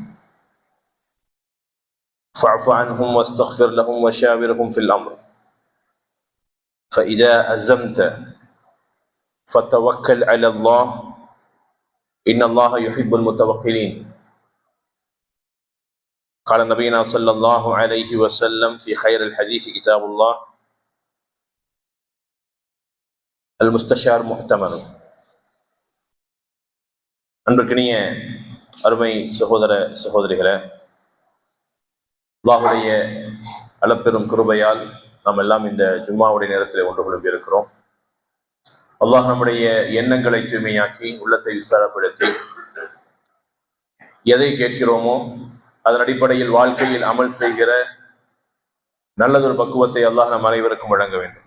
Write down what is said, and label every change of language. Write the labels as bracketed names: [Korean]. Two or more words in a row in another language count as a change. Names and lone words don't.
[Arabic] فاعف عنهم واستغفر لهم وشاورهم في الأمر فإذا عزمت فتوكل على الله إن الله يحب المتوكلين قال نبينا صلى الله عليه وسلم في خير الحديث كتاب الله المستشار مؤتمن. [Tamil] அன்பிற்கினிய அருமை சகோதர சகோதரிகளே, அல்லாஹுடைய அளப்பெரும் கிருபையால் நாம் எல்லாம் இந்த ஜும்மாவுடைய நேரத்தில் ஒன்று குழும்பி இருக்கிறோம். அல்லாஹ் நம்முடைய எண்ணங்களை தூய்மையாக்கி உள்ளத்தை விசாரப்படுத்தி எதை கேட்கிறோமோ அதன் அடிப்படையில் வாழ்க்கையில் அமல் செய்கிற நல்லதொரு பக்குவத்தை அல்லாஹ் நம் அனைவருக்கும் வழங்க வேண்டும்.